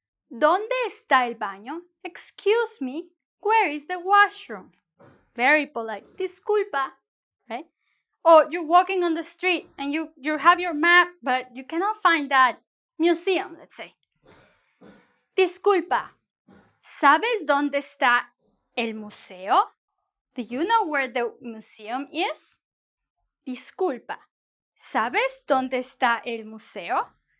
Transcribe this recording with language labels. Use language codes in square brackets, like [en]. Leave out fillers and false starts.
[es] ¿Dónde está el baño? [en] Excuse me, where is the washroom? Very polite. Disculpa, right? Or you're walking on the street and you have your map, but you cannot find that museum, let's say. [es] Disculpa. ¿Sabes dónde está el museo? [en] Do you know where the museum is? [es] Disculpa. ¿Sabes dónde está el museo?